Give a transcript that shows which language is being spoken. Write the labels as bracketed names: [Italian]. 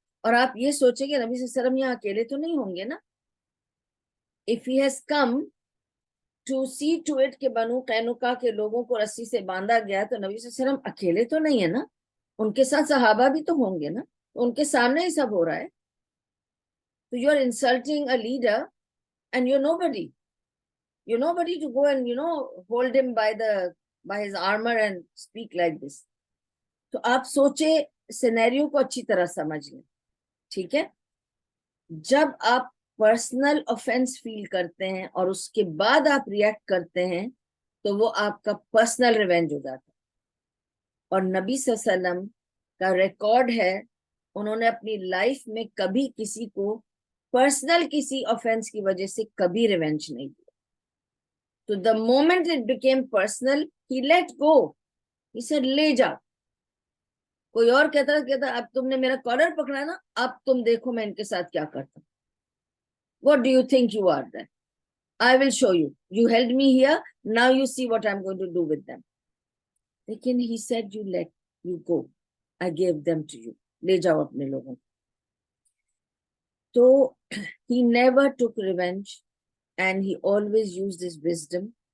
[Urdu] اور آپ یہ سوچیں کہ نبی صلی اللہ علیہ وسلم یہاں اکیلے تو نہیں ہوں گے نا. [English] if he has come to see to it [Urdu] کہ بنو قینقاع کے لوگوں کو رسی سے باندھا گیا، تو نبی صلی اللہ علیہ وسلم اکیلے تو نہیں ہے نا، ان کے ساتھ صحابہ بھی تو ہوں گے نا، ان کے سامنے ہی سب ہو رہا ہے. تو [English] you are insulting a leader and you're nobody to go and hold him by his armor and speak like this. [Urdu] تو آپ سوچے سینیریو کو اچھی طرح سمجھ لیں. ٹھیک ہے. جب آپ پرسنل آفینس فیل کرتے ہیں اور اس کے بعد آپ ریئیکٹ کرتے ہیں تو وہ آپ کا پرسنل ریونج ہو جاتا ہے. اور نبی صلی اللہ علیہ وسلم کا ریکارڈ ہے، انہوں نے اپنی لائف میں کبھی کسی کو پرسنل کسی آفینس کی وجہ سے کبھی ریونج نہیں دیا. [English] تو the moment it became personal, he let go. He said [Urdu] لے جا. کوئی اور کہتا اب تم نے میرا کالر پکڑا نا، اب تم دیکھو میں ان کے ساتھ کیا کرتا ہوں. [English] What do you think you are then? I will show you. You held me here, now you see what I'm going to do with them. [Urdu] لیکن [English] he said you go. I gave them to you. [Urdu] لے جاؤ اپنے لوگوں. تو [English] he never took revenge and he always used his wisdom.